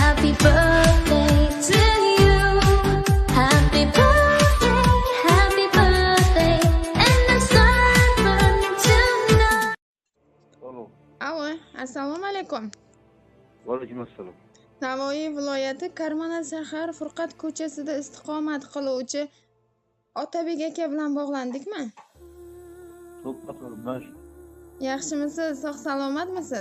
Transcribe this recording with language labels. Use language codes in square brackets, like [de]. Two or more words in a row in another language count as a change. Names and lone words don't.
[en] birthday to you. Happy birthday, and the sun burning tonight. [uz] Alo. Alo, assalomu alaykum. Va alaykum assalom. Navoiy viloyati Karmana shahar Furqat ko'chasida istiqomat qiluvchi Otabek aka bilan bog'landikmi? Suhbat qilib, Yaxshimisiz? Sog' salomatmisiz?